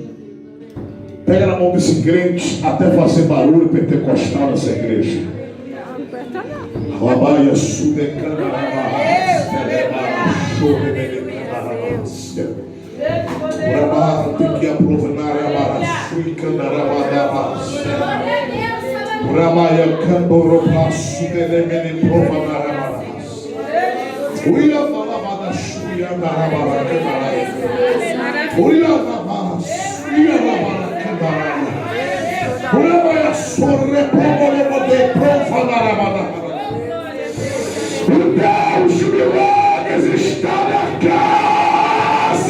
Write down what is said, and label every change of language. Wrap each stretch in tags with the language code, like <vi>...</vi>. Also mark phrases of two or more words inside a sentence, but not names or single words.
<pt>Pega na mão desse crente até fazer barulho pentecostal nessa igreja. Rabaia sudecana, tem que aprovar a Ramaya Camboropasso Delemene Provanaras. Uia Malamada Shuya Narabaracanarai. Uia Namas, Uia Nabaracanarai. Uia Sorre Pomoromode Profanaramanara. O Deus de milagres está na casa.</pt>